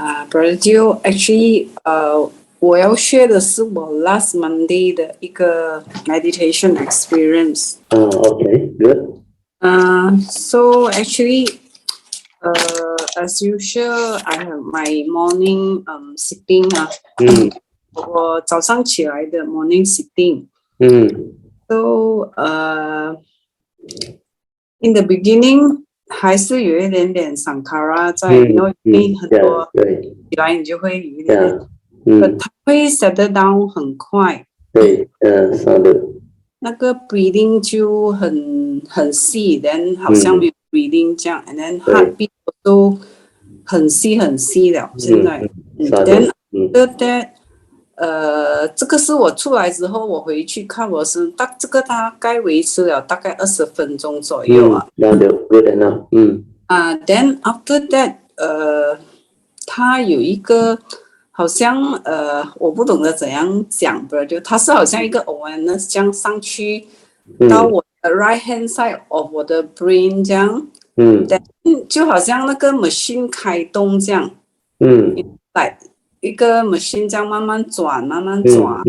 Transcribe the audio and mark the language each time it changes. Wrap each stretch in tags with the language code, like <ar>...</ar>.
<zh>Brother Teo,</zh> <en>actually,</en> <zh>我要share的是我</zh> <en>last Monday</en> <zh>的一个</zh> <en>meditation experience. Okay, good. So actually, as usual, I have my morning sitting.</en> <zh>我早上起来的</zh> <en>morning sitting. So in the beginning</en> <zh>还是有一点点 sankara 在，因为很多起来你就会有一点点，它会</zh> <en>settle down</en> <zh>很快。对，那个 breathing 就很细 ，then 好像没有 breathing 这样 ，</zh> <en>and then heartbeat</en> <zh>都很细了。现在，</zh> <en>then after that。</en> <zh>这个是我出来之后，我回去看我是这个大概维持了大概20分钟左右啊。</zh> <en>Good enough. Then after that，</en> <zh>它有一个好像我不懂得怎样讲的，就它是好像一个 awareness 这样上去到我的</zh> <en>right hand side of</en> <zh>我的 brain 这样，then 就好像那个 machine 开动这样，like一个 machine 这样慢慢转出</zh>